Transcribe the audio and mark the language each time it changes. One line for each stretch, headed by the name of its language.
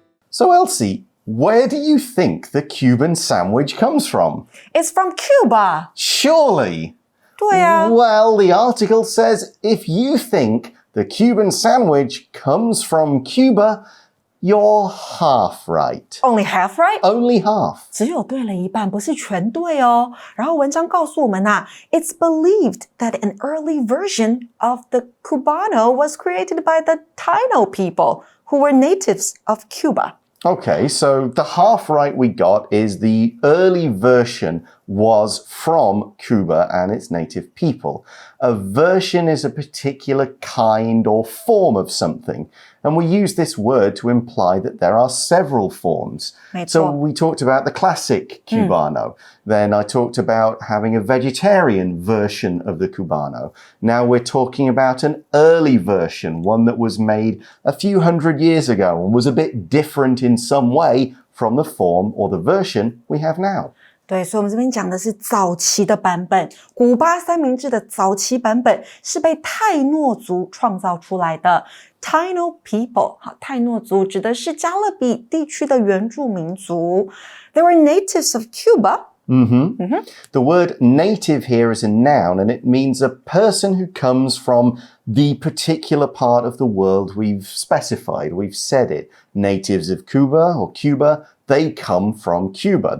English: So Elsie, where do you think the Cuban sandwich comes from? It's from Cuba. Surely.
Chinese: 对啊.
English: Well, the article says if you think the Cuban sandwich comes from Cuba, you're half right. Only half right? Only half.
Chinese: 只有对了一半，不是全对哦。然后文章告诉我们
English: it's believed that an early version of the Cubano was created by the Taino people, who were natives of Cuba. Okay, so the half right we got is the early version was from Cuba and its native people. A version is a particular kind or form of something, and we use this word to imply that there are several forms. So we talked about the classic Cubano. Then I talked about having a vegetarian version of the Cubano. Now we're talking about an early version, one that was made a few hundred years ago and was a bit different in some way from the form or the version we have now.
Chinese: 对，所以我们这边讲的是早期的版本，古巴三明治的早期版本是被泰诺族创造出来的。 Taino people， 好，泰诺族指的是加勒比地区的原住民族。
English: They were natives of Cuba. The word native here is a noun and it means a person who comes from the particular part of the world we've specified. We've said it. Natives of Cuba or Cuba, they come from Cuba.